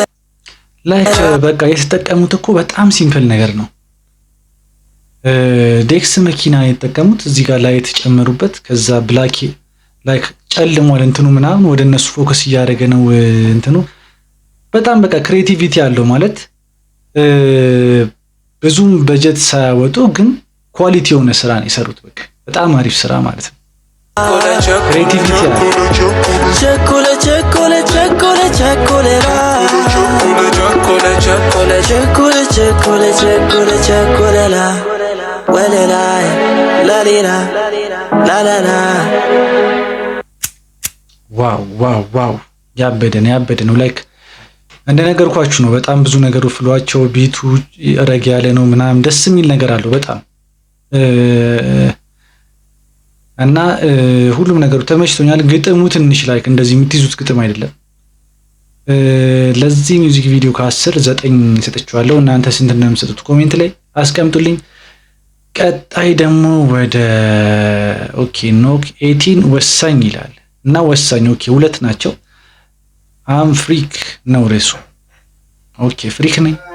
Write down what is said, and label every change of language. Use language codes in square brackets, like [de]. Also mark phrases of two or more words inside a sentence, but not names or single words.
[am] ላይክ በቃ የተጠቀሙት እኮ በጣም ሲምፕል ነገር ነው። ዴክስ መኪና የተጠቀሙት እዚህ ጋር ላይ የተጨመሩበት ከዛ [en] black like [am] ጨልሟል እንትኑ ምናምን ወደ እነሱ ፎከስ እያደረገ ነው እንትኑ በጣም በቃ ክሬቲቪቲ ያለው ማለት ብዙም በጀት ሳያወጡ ግን ኳሊቲ የሆነ ስራ ነው የሰሩት። በቃ በጣም አሪፍ ስራ ማለት ነው። ክሬቲቪቲ ያለው [en] Chocolate, chocolate, chocolate, chocolate, chocolate, chocolate, chocolate, chocolate, chocolate, chocolate, la la la. [am] ዋው ዋው ዋው ያበደ ነው ላይክ እንደነገርኳችሁ ነው። በጣም ብዙ ነገሩ ፍሏቸው ቢቱ ረግ ያለ ነው ምናምን ደስ የሚል ነገር አለው በጣም እና ሁሉም ነገሩ ተመችቶኛል። ግጥሙ ትንሽ ላይክ እንደዚህ የምትይዙት ግጥም አይደለም። ለዚህ [en] music video [am] ከ10 9 ሰጥቻለሁ። እናንተ ስንት እንደምትሰጡት ኮሜንት ላይ አስቀምጡልኝ። ቀጣይ ደግሞ ወደ ኦኬ ኖክ 18 ወሳኝ ይላል እና ወሳኝ ኦኬ ሁለት ናቸው። [en] I'm freak [am] ነው ርዕሱ። [en] OK freak [am] ነኝ።